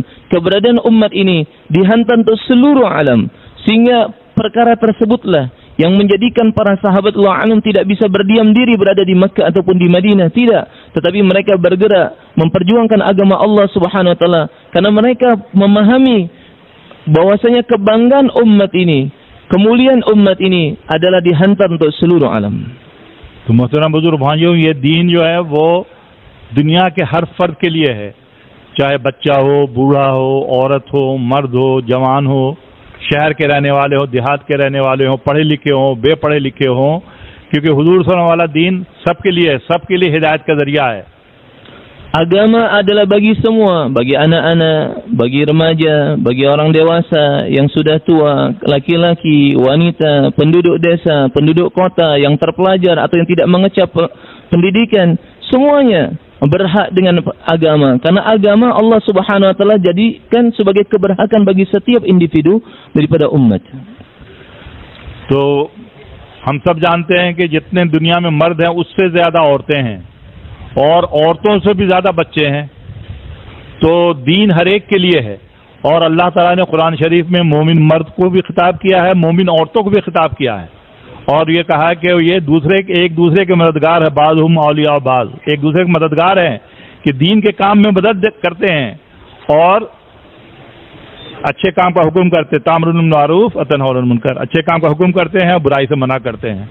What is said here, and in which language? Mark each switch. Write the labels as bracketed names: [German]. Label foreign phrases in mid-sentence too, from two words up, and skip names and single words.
[Indonesian] Keberadaan umat ini dihantar untuk seluruh alam, sehingga perkara tersebutlah yang menjadikan para sahabat wa anhum tidak bisa berdiam diri berada di Makkah ataupun di Madinah, tidak, tetapi mereka bergerak memperjuangkan agama Allah [Arabic] سبحانه وتعالى, [Indonesian] karena mereka memahami bahwasanya kebanggaan umat ini, kemuliaan umat ini adalah dihantar untuk seluruh alam. [Hindi] तो मोहतरम बुजुर्ग भाइयों, ये दीन जो है वो दुनिया के हर फर्द के लिए है, चाहे बच्चा हो, बूढ़ा हो, औरत हो, मर्द हो, जवान हो, शहर के रहने वाले हो, देहात के रहने वाले हो, पढ़े लिखे हो, बेपढ़े लिखे हो, क्योंकि हुजूर सल्लल्लाहु वाला दीन सबके लिए है, सबके लिए हिदायत का जरिया है। [Indonesian] Agama adalah bagi semua, bagi anak-anak, bagi remaja, bagi orang dewasa yang sudah tua, laki-laki, wanita, penduduk desa, penduduk kota, yang terpelajar atau yang tidak mengecap pendidikan, semuanya berhak dengan agama. Karena agama Allah [Arabic] سبحانه وتعالى [Indonesian] jadikan sebagai keberhakan bagi setiap individu daripada umat. [Hindi] तो हम सब जानते हैं कि जितने दुनिया में मर्द हैं उससे ज्यादा औरतें हैं और औरतों से भी ज्यादा बच्चे हैं। तो दीन हर एक के लिए है और अल्लाह ताला ने कुरान शरीफ में मोमिन मर्द को भी खिताब किया है, मोमिन औरतों को भी खिताब किया है और ये कहा है कि ये एक दूसरे के मददगार है, [Arabic] بعضهم أولياء بعض, [Hindi] एक दूसरे के मददगार हैं कि दीन के काम में मदद करते हैं और अच्छे काम का हुक्म करते, [Arabic] تأمرون بالمعروف وتنهون عن المنكر, [Hindi] अच्छे काम का हुक्म करते हैं, बुराई से मना करते हैं।